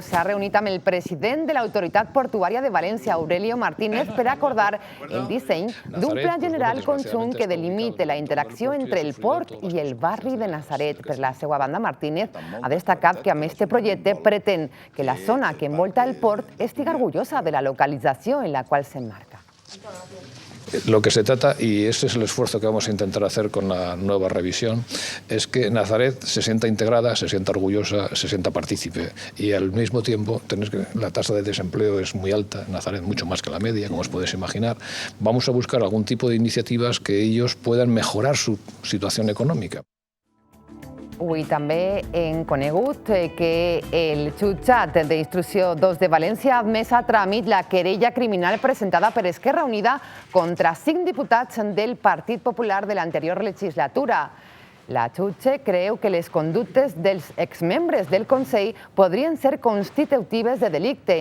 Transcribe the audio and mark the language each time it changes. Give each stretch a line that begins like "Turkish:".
Catalan: S'ha reunit amb el president de l'Autoritat Portuària de València, Aurelio Martínez, per acordar el disseny d'un pla general conjunt que delimite la interacció entre el port i el barri de Natzaret. Per la seva banda, Martínez ha destacat que amb este projecte pretén que la zona que envolta el port estigui orgullosa de la localització en la qual s'emmarca.
Spanish: Lo que se trata, y este es el esfuerzo que vamos a intentar hacer con la nueva revisión, es que Natzaret se sienta integrada, se sienta orgullosa, se sienta partícipe. Y al mismo tiempo, la tasa de desempleo es muy alta, Natzaret mucho más que la media, como os podéis imaginar. Vamos a buscar algún tipo de iniciativas que ellos puedan mejorar su situación económica.
Catalan: Avui també hem conegut que el jutjat d'instrucció 2 de València ha admès a tràmit la querella criminal presentada per Esquerra Unida contra 5 diputats del Partit Popular de l'anterior legislatura. La jutge creu que les conductes dels exmembres del Consell podrien ser constitutives de delicte.